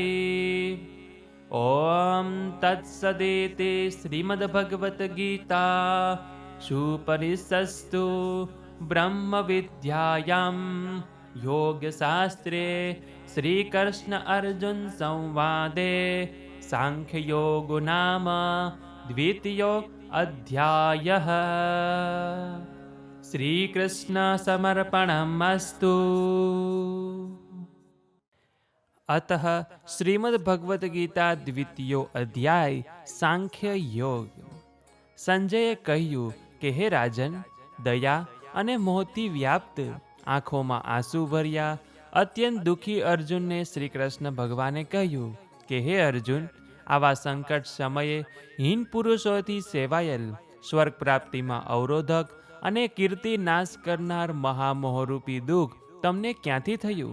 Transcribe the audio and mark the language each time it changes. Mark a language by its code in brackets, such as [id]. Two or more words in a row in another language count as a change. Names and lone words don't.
[sa] ॐ तत्सदिति श्रीमद्भगवद्गीता सुपनिषत्सु ब्रह्मविद्यायां योगशास्त्रे श्रीकृष्ण अर्जुन संवादे सांख्ययोगो नाम द्वितीयोऽध्यायः। श्रीकृष्णार्पणमस्तु। अतः श्रीमद्भगवद्गीता द्वितीयो अध्याय सांख्य योग। [gu] સંજયે કહ્યું કે હે રાજન, દયા અને મોહથી વ્યાપ્ત, આંખોમાં આંસુ ભર્યા, અત્યંત દુઃખી અર્જુનને શ્રી કૃષ્ણ ભગવાને કહ્યું કે હે અર્જુન, આવા સંકટ સમયે હીન પુરુષોથી સેવાયેલ, સ્વર્ગ પ્રાપ્તિમાં અવરોધક અને કીર્તિ નાશ કરનાર મહામોહરૂપી દુઃખ તમને ક્યાંથી થયું?